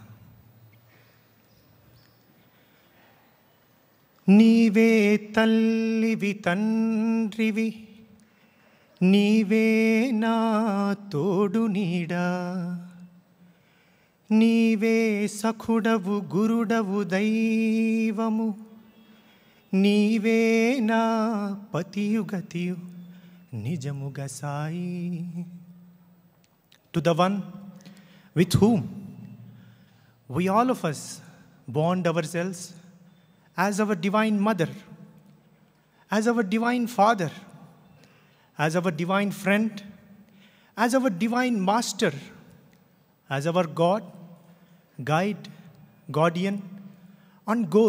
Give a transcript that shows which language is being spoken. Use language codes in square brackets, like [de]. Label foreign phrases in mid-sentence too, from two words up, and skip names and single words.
[te] నీవే తల్లివి తండ్రివి నీవే నా తోడు నీడ నీవే సఖుడవు గురుడవు దైవము నీవే నా పతియు గతియు నిజముగ సాయి. [en] To the one with whom we all of us bond ourselves as our divine mother, as our divine father, as our divine friend, as our divine master, as our God, guide, guardian, and goal.